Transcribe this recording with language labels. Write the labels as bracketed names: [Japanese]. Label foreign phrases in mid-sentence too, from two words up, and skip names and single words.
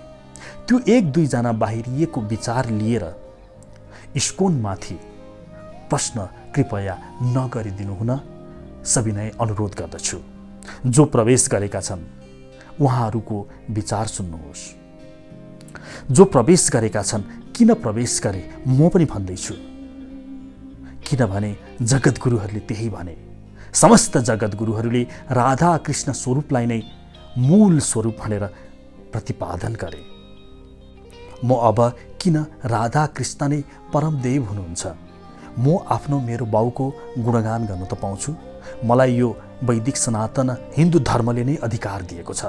[Nepali] त्यो 1-2 जना बाहिरिएको विचार लिएर इस्कोनमाथि प्रश्न कृपया नगरिदिनु हुन सविनय अनुरोध गर्दछु। जो प्रवेश गरेका छन् उहाँहरूको विचार सुन्नुहोस्। जो प्रवेश गरेका छन् किन प्रवेश गरे म पनि भन्दैछु, किनभने जगद्गुरुहरूले त्यही भने। समस्त जगद्गुरुहरूले राधा कृष्ण स्वरूपलाई नै मूल स्वरूप भनेर प्रतिपादन गरे। म अब किन राधा कृष्ण नै परमदेव हुनुहुन्छ? म आफ्नो मेरो बाउको गुणगान गर्न त पाउँछु, मलाई यो वैदिक सनातन हिन्दू धर्मले नै अधिकार दिएको छ।